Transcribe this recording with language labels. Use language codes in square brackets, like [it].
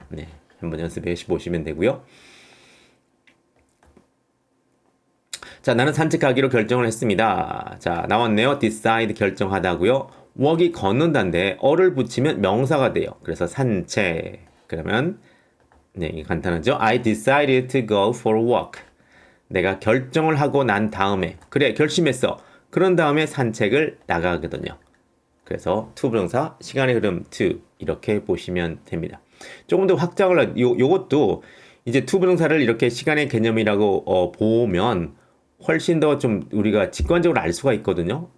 [ko] 네, 한번 연습해 보시면 되고요. 자, 나는 산책하기로 결정을 했습니다. 자, 나왔네요. decide 결정하다고요. walk이 걷는다인데 어를 붙이면 명사가 돼요. 그래서 산책. 그러면 네, 이게 간단하죠. [en] I decided to go for a walk. [ko] 내가 결정을 하고 난 다음에 그래 결심했어. 그런 다음에 산책을 나가거든요. 그래서 to 부정사 시간의 흐름 to 이렇게 보시면 됩니다. 조금 더 확장을 요것도 이제 to 부정사를 이렇게 시간의 개념이라고 보면 훨씬 더 좀 우리가 직관적으로 알 수가 있거든요.